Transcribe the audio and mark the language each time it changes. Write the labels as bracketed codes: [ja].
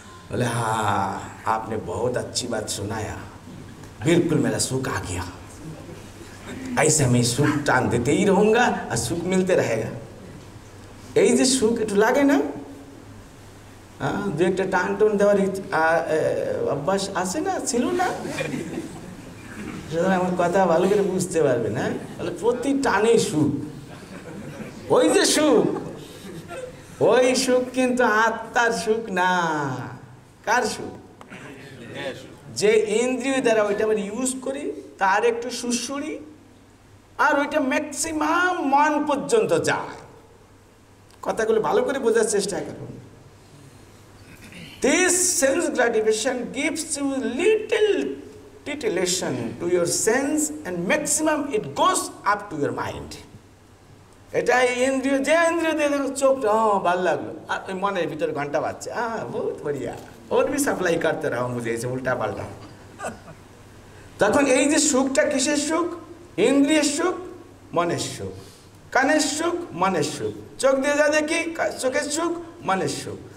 [hi] बोले हाँ आपने बहुत अच्छी बात सुनाया, बिल्कुल मेरा सुख आ गया। ऐसे मैं सुख टान देते ही रहूँगा और सुख मिलते रहेगा। [bn] এই যে সুখ একটু লাগে না, দু একটা টান টোন দেওয়ার অভ্যাস আছে না, ছিল না? আমার কথা ভালো করে বুঝতে পারবে না। তাহলে প্রতি টানে সুখ, ওই যে সুখ, ওই সুখ কিন্তু আত্মার সুখ না। কার সুখ? যে ইন্দ্রিয় দ্বারা ওইটা আমরা ইউজ করি, তার একটু সুসুরি, আর ওইটা ম্যাক্সিমাম মন পর্যন্ত যায়। কথাগুলো ভালো করে বোঝার চেষ্টা করুন। [en] This sense gratification gives you little titillation to your sense and maximum it goes up to your mind. [bn] এটা ইন্দ্রিয়, যে ইন্দ্রিয় দিয়ে দেখো চোখটা ভালো লাগলো, আর ওই মনের ভিতরে ঘন্টা বাজছে, [hi] বহুত বড়িয়া, और भी सप्लाई करते रहो मुझे ऐसे उल्टा पाल्टा। [bn] তখন এই যে সুখটা কিসের সুখ? ইন্দ্রিয়ের সুখ, মনের সুখ। কানের সুখ, মনের সুখ। চোখ দিয়ে যা দেখি, চোখের সুখ, মনের সুখ।